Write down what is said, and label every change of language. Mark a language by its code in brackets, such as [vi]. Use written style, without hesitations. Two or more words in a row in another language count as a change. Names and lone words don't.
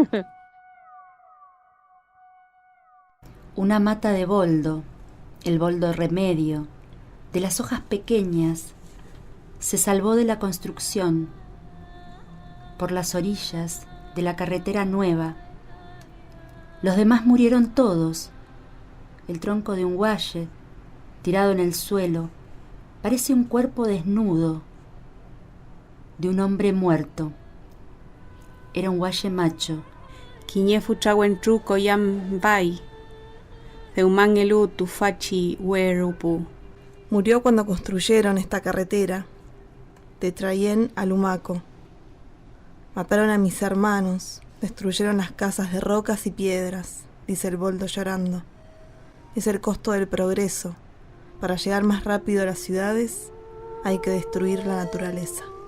[es] Una mata de boldo, el boldo remedio, de las hojas pequeñas, se salvó de la construcción, por las orillas de la carretera nueva. Los demás murieron todos. El tronco de un guaye, tirado en el suelo, parece un cuerpo desnudo de un hombre muerto. Era un guaye macho. [arn] Quiñefu chahuentruco yam bai. Deumangelu tufachi huerupu. [es] Murió cuando construyeron esta carretera. De Trayén a Lumaco. Mataron a mis hermanos, destruyeron las casas de rocas y piedras, dice el boldo llorando. Es el costo del progreso. Para llegar más rápido a las ciudades, hay que destruir la naturaleza.